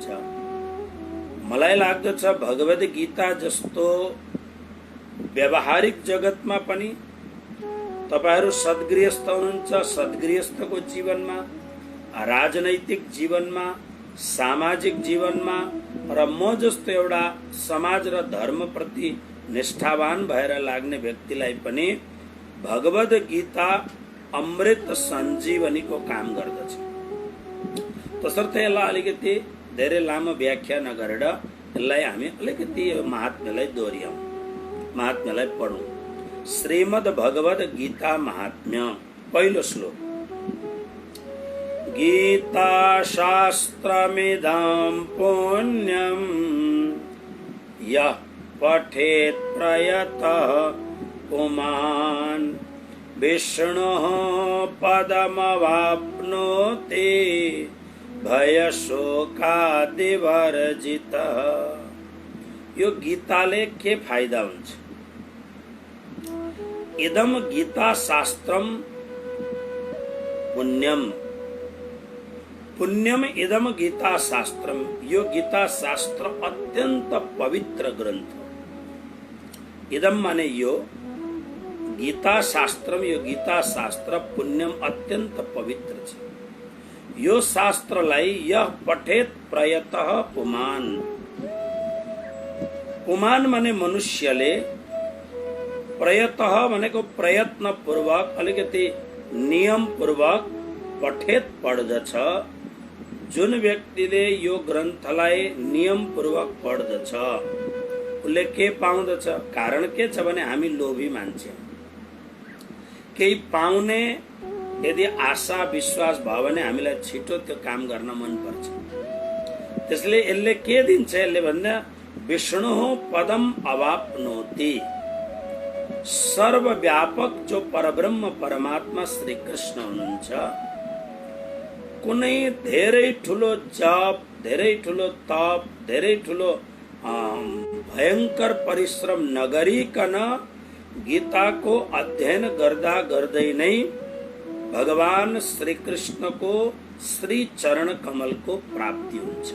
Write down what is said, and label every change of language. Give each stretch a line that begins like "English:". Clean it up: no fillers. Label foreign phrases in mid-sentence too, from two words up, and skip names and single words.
Nepali: मलाई लाग्दछ भगवद गीता जस्तो व्यावहारिक जगतमा पनि तपाईहरू सद्गृहस्थ हुनुहुन्छ, सद्गृहस्थको जीवनमा, राजनैतिक जीवनमा, सामाजिक जीवनमा र म जस्तो एउटा समाज र धर्म प्रति निष्ठावान भएर लाग्ने व्यक्तिलाई पनि भगवद गीता अमृत सञ्जीवनीको काम गर्दछ। तसर्थ यसलाई अलिकति धेरै लामो व्याख्या नगरेर यसलाई हामी अलिकति महात्म्यलाई दोहोऱ्याउँ, महात्म्यलाई पढौँ। श्रीमद् भगवद गीता महात्म्य, पहिलो श्लोक।
Sanskrit: गीता शास्त्रमिदं पुण्यं यः पठेत् प्रयतः पुमान् विष्णोः पदमवाप्नोति भयशोकादिवर्जितः।
Nepali: यो गीताले के फाइदा हुन्छ?
Sanskrit: इदं गीता शास्त्रम पुण्यम, पुण्यम इदम गीता शास्त्रम।
Nepali: यो गीता शास्त्र अत्यंत पवित्र ग्रंथ। इदम माने यो, गीता शास्त्रम, यो गीता शास्त्र पुण्यम अत्यंत पवित्र छ। यो शास्त्रलाई
Sanskrit: यह पठेत प्रयतः पुमान,
Nepali: पुमान माने मनुष्यले, प्रयतः भनेको प्रयत्न पूर्वक, अलिकति नियम पूर्वक पठेत पढ्दछ। जुन व्यक्तिले यो ग्रन्थलाई नियम पूर्वक पढ्दछ उसले के पाउँदछ? कारण के छ भने हामी लोभी मान्छे, केही पाउने यदि आशा विश्वास भयो भने हामीलाई छिटो त्यो काम गर्न मन पर्छ। त्यसले यसले के दिन्छ? यसले भन्दा
Sanskrit: विष्णु पदम अवाप्नोति,
Nepali: सर्वव्यापक जो परब्रह्म परमात्मा श्री कृष्ण हुनुहुन्छ, कुनै धेरै ठुलो जप, धेरै ठुलो तप, धेरै ठुलो भयंकर परिश्रम नगरिकन गीताको अध्ययन गर्दा गर्दै नै भगवान श्री कृष्णको श्री चरण कमलको प्राप्ति हुन्छ।